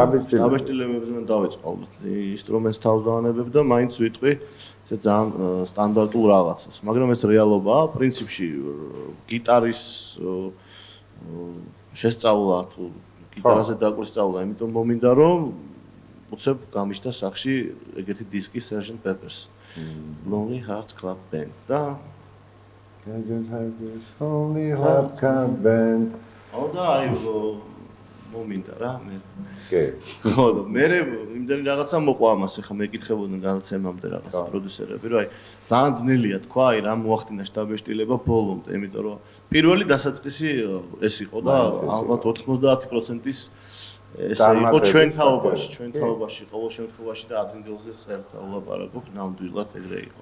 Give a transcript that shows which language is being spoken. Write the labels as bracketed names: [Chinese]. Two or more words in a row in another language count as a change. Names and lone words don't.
[Georgian] შთაბეჭდილებებზე მე დავიწყო ალბათ ინსტრუმენტს თავს დავანებებ და მაინც ვიტყვი ესე ძალიან სტანდარტულ რაღაცას, მაგრამ ეს რეალობაა, პრინციპში გიტარის შესწავლა თუ გიტარაზე დაკვირსწავლა, იმიტომ მომინდა რომ უცებ გამიშთა სახში ეგეთი დისკი Sgt. Pepper's Lonely Hearts Club Band და Lonely Hearts Club Band და აი მომინდა რა მე. კი. ხო და მე იმდენი რაღაცა მოყვა ამას ახლა მეკითხებოდნენ განაცემამდე რაღაც პროდიუსერები რომ აი ძალიან ძნელია თქვა აი რა მოახდინა შტაბეჭდილება ბოლომდე იმიტომ რომ პირველი დასაწყისი ეს იყო და ალბათ 90%-ის ეს იყო ჩვენ თაობაში ყოველ შემთხვევაში და ადრინდელზე საერთოდ ვლაპარაკობ ნამდვილად ეგრე იყო.